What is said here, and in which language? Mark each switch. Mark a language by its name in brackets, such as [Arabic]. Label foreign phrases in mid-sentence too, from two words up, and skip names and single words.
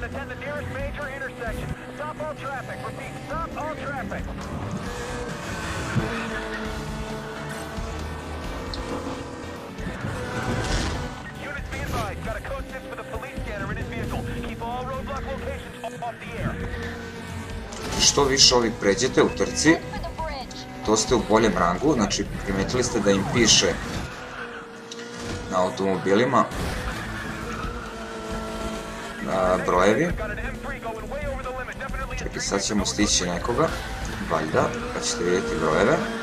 [English] the nearest major intersection. Stop all traffic. Repeat, stop all traffic. Units be advised. Got a code 6 for the police scanner in his vehicle. Keep all roadblock locations off the air. [Serbian] Što više ovih pređete u trci, to ste u boljem rangu, znači primetili ste da im piše na automobilima brojevi. Čekaj, sad ćemo stići nekoga, valjda, pa ćete vidjeti brojeve.